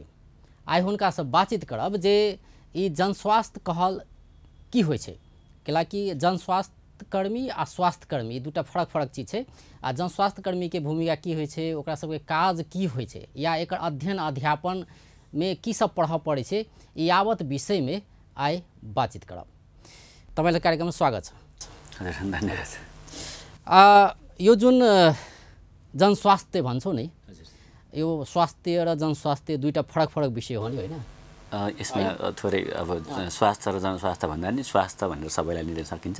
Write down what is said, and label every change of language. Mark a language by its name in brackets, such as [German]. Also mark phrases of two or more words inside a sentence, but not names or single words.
[Maithili] आइ हुनका से बातचीत करब जे ई जनस्वास्थ्य कहल की होइ छै, कैलाकि जनस्वास्थ्य कर्मी आ स्वास्थ्य कर्मी ई दूटा फरक चीज छै। आ जनस्वास्थ्य कर्मी के भूमिका की होइ छै, ओकरा सबके काज की होइ छै, या एकर अध्ययन अध्यापन में की सब पढ़ पड़े छै, यावत विषय में आइ बातचीत करब। [Nepali] तपाईलाई कार्यक्रममा स्वागत छ। धन्यवाद। यो जुन जनस्वास्थ्य भन्छौ नि, यो स्वास्थ्य र जनस्वास्थ्य दुईटा फरक विषय हो नि, होइन? यसमा थोरै अब स्वास्थ्य र जनस्वास्थ्य भन्दा नि स्वास्थ्य भनेर सबैलाई लिन सकिन्छ।